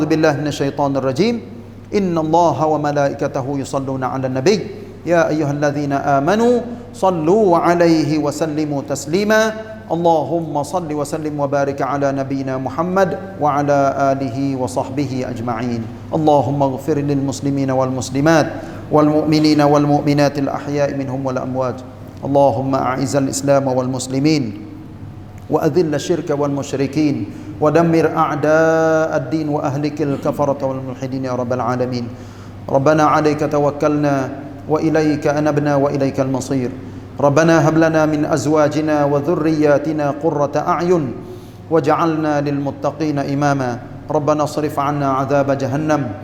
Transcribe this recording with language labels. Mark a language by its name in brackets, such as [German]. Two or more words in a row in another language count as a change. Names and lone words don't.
[Arabic] بالله من الشيطان الرجيم إن الله وملائكته يصلون على النبي يا أيها الذين آمنوا صلوا عليه وسلموا تسليما اللهم صل وسلم وبارك على نبينا محمد وعلى آله وصحبه أجمعين اللهم اغفر للمسلمين والمسلمات والمؤمنين والمؤمنات الأحياء منهم والأموات اللهم أعز الإسلام والمسلمين وأذل الشرك والمشركين ودمر أعداء الدين وأهلك الكفرة والملحدين يا رب العالمين ربنا عليك توكلنا وإليك أنبنا وإليك المصير ربنا هب لنا من أزواجنا وذرياتنا قرة أعين واجعلنا للمتقين إماما ربنا اصرف عنا عذاب جهنم